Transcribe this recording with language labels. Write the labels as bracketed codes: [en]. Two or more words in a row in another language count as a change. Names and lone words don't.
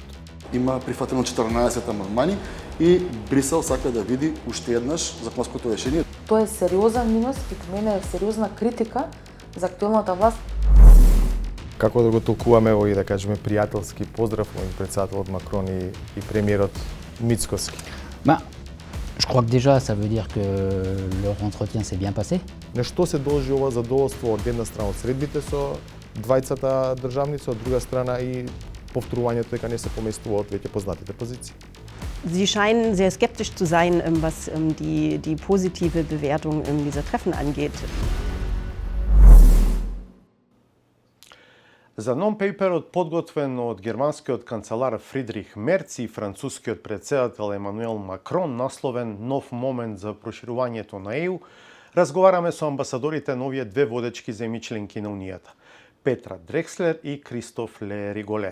[mk] Има прифатено 14 амандмани и Брисел сака да види уште еднаш законското решение. Тоа е сериозен минус и по мене е сериозна критика за актуелната власт. Како да го толкуваме овој, да кажеме, пријателски поздрав од председателот Макрон и премиерот Мицкоски? [fr] Je crois que déjà, ça veut dire que leur entretien s'est bien passé. [mk] На што се должи ова задоволство од една страна од средбите со двајцата државници, од друга страна и повторувањето дека не се поместуваат веќе познатите позиции? [de] Sie scheinen sehr skeptisch zu sein, was die positive Bewertung dieser Treffen angeht. [mk] За нон-пейперот подготвен од германскиот канцелар Фридрих Мерц и францускиот претседател Емануел Макрон, насловен Нов момент за проширувањето на ЕУ, разговараме со амбасадорите на овие две водечки земји членки на Унијата, Петра Дрекслер и Кристоф Ле Риголер.